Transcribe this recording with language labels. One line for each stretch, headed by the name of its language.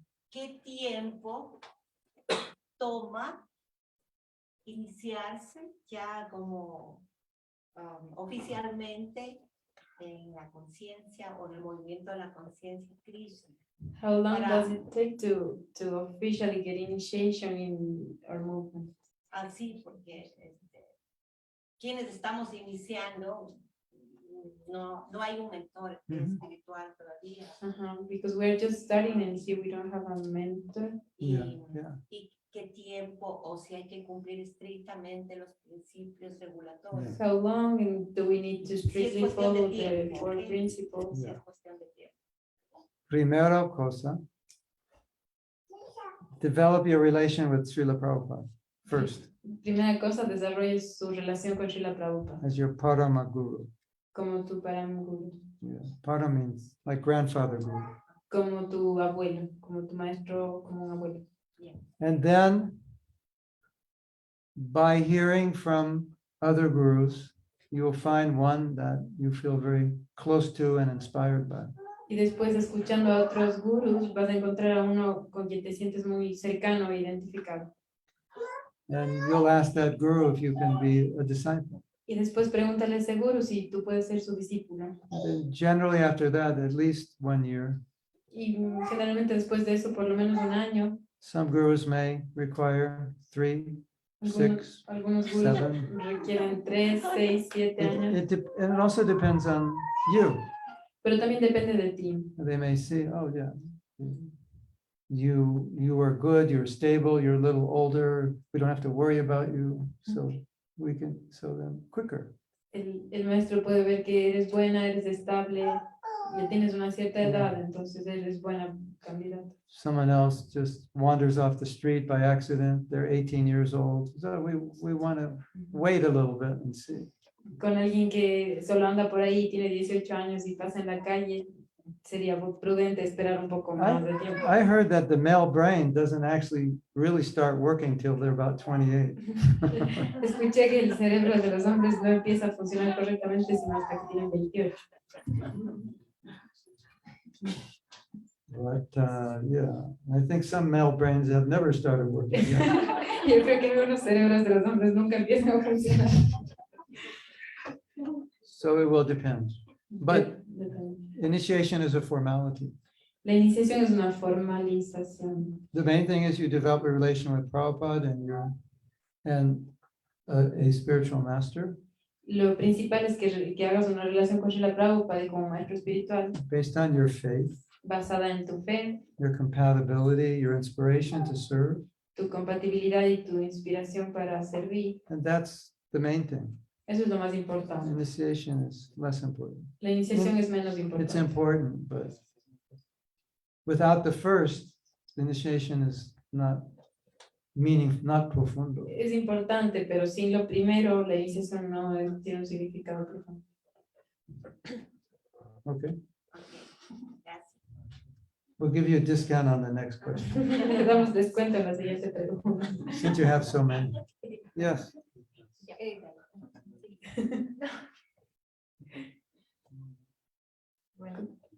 Spanish: ¿Qué tiempo toma iniciarse ya como oficialmente en la conciencia o en el movimiento de la conciencia Krishna?
English: How long
Spanish: Para-
English: does it take to officially get initiation in our movement?
Spanish: Así, porque quienes estamos iniciando, no hay un mentor espiritual todavía.
English: Because we're just starting and here we don't have a mentor. Yeah.
Spanish: Y qué tiempo, o si hay que cumplir estrictamente los principios regulatorios.
English: How long and do we need to strictly
Spanish: cuestión de
English: follow the
Spanish: tiempo,
English: 4 ¿ok? principles?
Spanish: Sí, es cuestión de tiempo. Primera cosa,
English: develop your relation with Srila Prabhupada first
Spanish: Primera cosa, desarrolle su relación con Srila Prabhupada
English: as your Parama Guru.
Spanish: como tu param guru,
English: Yeah. Para means like grandfather guru.
Spanish: como tu abuelo, como tu maestro, como un abuelo.
English: And then by hearing from other gurus, you will find one that you feel very close to and inspired by.
Spanish: Y después, escuchando a otros gurus, vas a encontrar a uno con quien te sientes muy cercano e identificado.
English: And you'll ask that guru if you can be a disciple.
Spanish: Y después pregúntale a ese guru si tú puedes ser su discípulo.
English: And then generally after that, at least 1 year,
Spanish: Y generalmente después de eso, por lo menos un año,
English: some gurus may require 3, 6.
Spanish: algunos gurus
English: 7.
Spanish: requieren 3, 6, 7 años.
English: And it also depends on you.
Spanish: Pero también depende de ti.
English: They may see, oh yeah, you are good, you're stable, you're a little older, we don't have to worry about you, so we can, so then quicker.
Spanish: El maestro puede ver que eres buena, eres estable, ya tienes una cierta edad, entonces eres buena candidata.
English: Someone else just wanders off the street by accident, they're 18 years old, so we want to wait a little bit and see.
Spanish: Con alguien que solo anda por ahí, tiene 18 años y pasa en la calle, sería prudente esperar un poco más de tiempo.
English: I heard that the male brain doesn't actually really start working till they're about 28.
Spanish: Escuché que el cerebro de los hombres no empieza a funcionar correctamente sino hasta que tienen 28.
English: But yeah, I think some male brains have never started working yet.
Spanish: Yo creo que algunos cerebros de los hombres nunca empiezan a funcionar.
English: So it will depend. But
Spanish: Depende.
English: initiation is a formality.
Spanish: La iniciación es una formalización.
English: The main thing is you develop a relation with Prabhupada and a spiritual master
Spanish: Lo principal es que hagas una relación con Srila Prabhupada y como maestro espiritual
English: based on your faith,
Spanish: basada en tu fe,
English: your compatibility, your inspiration to serve.
Spanish: tu compatibilidad y tu inspiración para servir.
English: And that's the main thing.
Spanish: Eso es lo más importante.
English: Initiation is less important.
Spanish: La iniciación es menos
English: It's
Spanish: importante.
English: important, but without the first, the initiation is not not
Spanish: profundo. Es importante, pero sin lo primero, la iniciación no tiene un significado profundo.
English: Okay,
Spanish: Gracias.
English: we'll give you a discount on the next question,
Spanish: Le damos descuento en la siguiente pregunta.
English: since you have so many. Yes,
Spanish: Bueno.